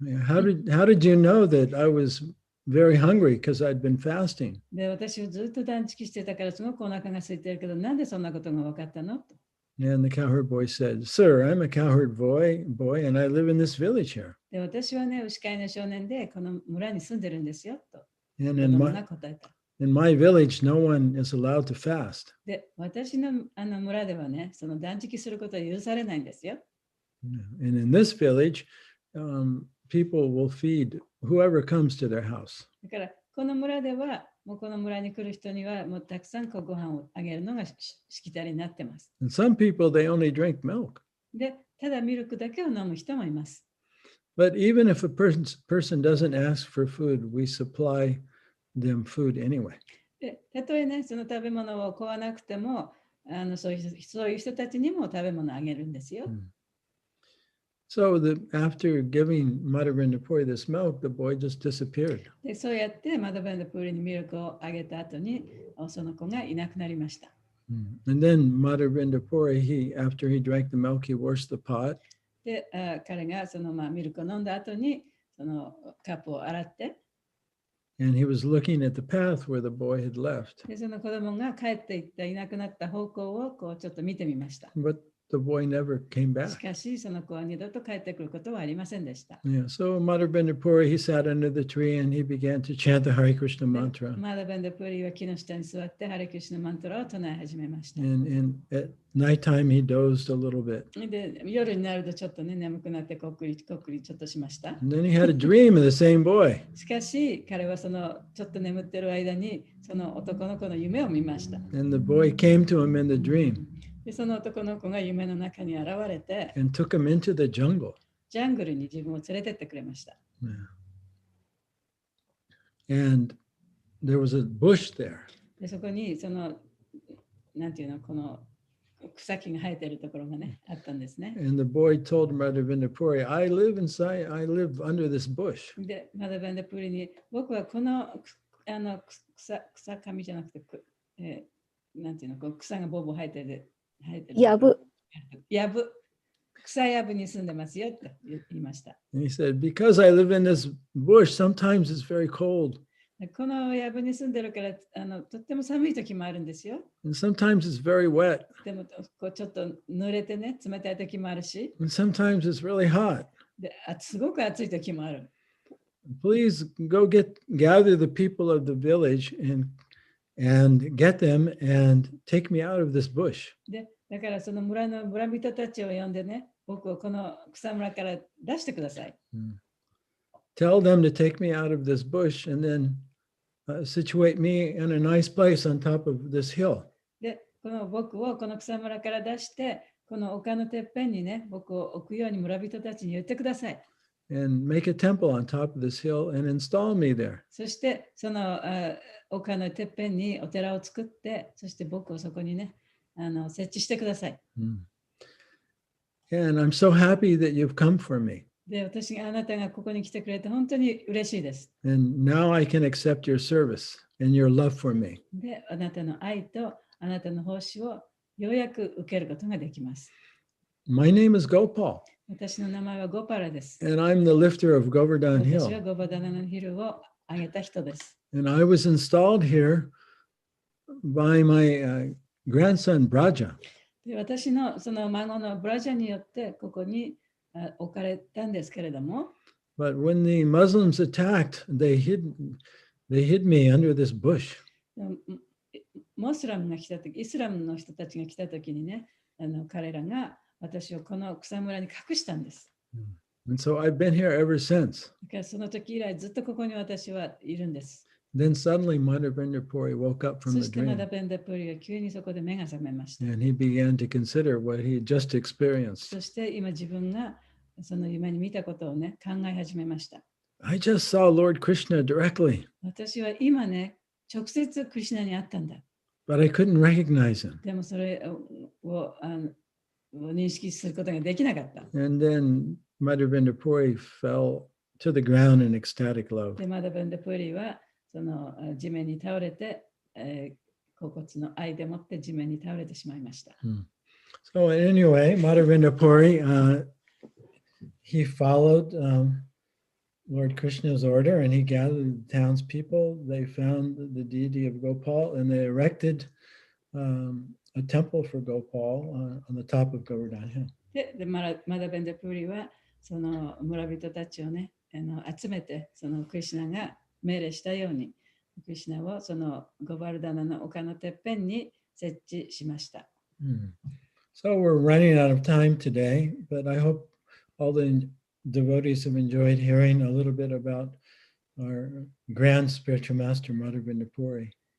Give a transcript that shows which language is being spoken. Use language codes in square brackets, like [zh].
[en] Yeah, how did you know that I was very hungry because I'd been fasting? [ja] で、私をずっと断食してたからすごくお腹が空いてるけど、なんでそんなことが分かったのと。 [en] And the cowherd boy said, Sir, I'm a cowherd boy, and I live in this village here. [ja] で、私はね、牛飼いの少年でこの村に住んでるんですよと。 [en] And [ja] 子供が答えた。 [en] in my village, no one is allowed to fast. [ja] で、私の村ではね、その断食することは許されないんですよ。 [en] And in this village, people will feed whoever comes to their house. [ja] だから、この村では、もうこの村に来る人には、もうたくさんこうご飯をあげるのがしきたりになってます。 [en] And some people, they only drink milk. [ja] で、ただミルクだけを飲む人もいます。 [en] But even if a person doesn't ask for food, we supply them food anyway. [ja] で、たとえね、その食べ物を買わなくても、そういう人たちにも食べ物をあげるんですよ。 [en] So after giving Madhvendra Puri this milk, the boy just disappeared. [ja] で、そうやってマダベンダプーリにミルクをあげた後に、その子がいなくなりました。 [en] And then Madhvendra Puri, after he drank the milk, he washed the pot. [ja] で、彼がそのミルクを飲んだ後に、そのカップを洗って、 [en] And he was looking at the path where the boy had left. [ja] で、その子供が帰っていったいなくなった方向をこうちょっと見てみました。 [en] But the boy never came [ja] し [en] back. [ja] かし、その子は二度と帰ってくることはありませんでした。 [en] Yeah, so Madhvendra Puri, he sat under the tree and he began to chant the Hare Krishna mantra. [ja] マダベンダプーリは木の下に座ってハレクリシュナマントラを唱え始めました。 [en] And at nighttime, he dozed a little bit. [ja] で、夜になるとちょっとね、眠くなってこっくりちょっとしました。 [en] And then he had a dream of the same boy. [ja] しかし、彼はそのちょっと眠ってる間に、その男の子の夢を見ました。 [en] And the boy came to him in the dream [ja] で、その男の子が夢の中に現れて、 [en] and took him into the jungle. [ja] ジャングルに自分を連れてってくれました。 [en] Yeah. And there was a bush there. [ja] で、そこにその、なんていうの、この草木が生えてるところがね、あったんですね。 And the boy told Madhvendra Puri, I live under this bush. で、マダベンダプリに、僕はこの草紙じゃなくて、なんていうの、こう草がボーボー生えてる。やぶ。草やぶに住んでますよって言いました。 [en] And he said, because I live in this bush, sometimes it's very cold. [ja] このやぶに住んでるからとっても寒い時もあるんですよ。 [en] And sometimes it's very wet. [ja] でもこうちょっと濡れてね、冷たい時もあるし、 [en] And sometimes it's really hot. [ja] ですごく暑い時もある。 [en] Please go gather the people of the village and get them and take me out of this bush. [ja] で、だからその村の村人たちを呼んでね、僕をこの草むらから出してください。 [en] Tell them to take me out of this bush and then situate me in a nice place on top of this hill. [ja] で、この僕をこの草むらから出して、この丘のてっぺんにね、僕を置くように村人たちに言ってください。 [en] And make a temple on top of this hill and install me there. [ja] そして、その丘のてっぺんにお寺を作って、そして僕をそこにね、設置してください。 [en] And I'm so happy that you've come for me. [ja] で、私があなたがここに来てくれて本当に嬉しいです。 [en] And now I can accept your service and your love for me. [ja] で、あなたの愛とあなたの奉仕をようやく受けることができます。 [en] My name is Gopal, [ja] 私の名前はゴパラです。 [en] and I'm the lifter of Govardhan [ja] 私は [en] Hill. [ja] ゴバダナのヒルを上げた人です。 [en] And I was installed here by my grandson Braja. [ja] で、私のその孫のブラジャによってここに置かれたんですけれども、 [en] But when the Muslims attacked, they hid me under this bush. [ja] モスラムが来たとき、イスラムの人たちが来たときにね、彼らが私をこの草むらに隠したんです。 [en] And so I've been here ever since. [ja] だからその時以来ずっとここに私はいるんです。 [en] Then suddenly Madhvendra Puri woke up [ja] そ [en] from [ja] し [en] the [ja] てマ [en] dream [ja] ダベンダプリが急にそこで目が覚めました。 [en] and he began to consider what he had just experienced. [ja] そして今自分がその夢に見たことをね、考え始めました。 [en] I just saw Lord Krishna directly, [ja] 私は今ね、直接クリシュナに会ったんだ。 [en] but I couldn't recognize him. [ja] でもそれを認識することができなかった。 [en] And then Madhvendra Puri fell to the ground in ecstatic love. [ja] で、マダベンダプリはその地面に倒れて、甲骨の愛でもって地面に倒れてしまいました。 [en] So anyway, Madhvendra Puri, he followed Lord Krishna's order and he gathered the townspeople. They found the deity of Gopal and they erected a temple for Gopal on the top of Govardhan Hill. [ja] で、マダベンダプリはその村人たちをね、集めて、そのクリシュナが命令したように、クリシュナをそのゴバルダナの丘のてっぺんに設置しました。 [en] So we're running out of time today, but I hope all the devotees have enjoyed hearing a little bit about our grand spiritual master, Madhvendra Puri.